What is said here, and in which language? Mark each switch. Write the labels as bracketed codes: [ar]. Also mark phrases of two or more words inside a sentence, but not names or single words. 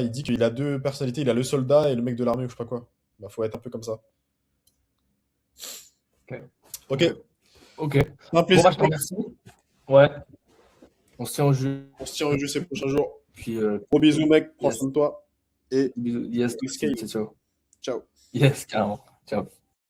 [fr] Il dit qu'il a deux personnalités, il a le soldat et le mec de l'armée ou je sais pas quoi. Bah faut être un peu comme ça. Ok. Ok, Ok. Ok. un Bon, plaisir. bah, je te remercie. Ouais. On se tient au jeu. On se tient au jeu ces prochains jours. Puis, Gros bisous mec, prends yes. soin de toi. Et Bisous. Yes. escape. Ciao, ciao. Ciao. Yes, carrément. Ciao.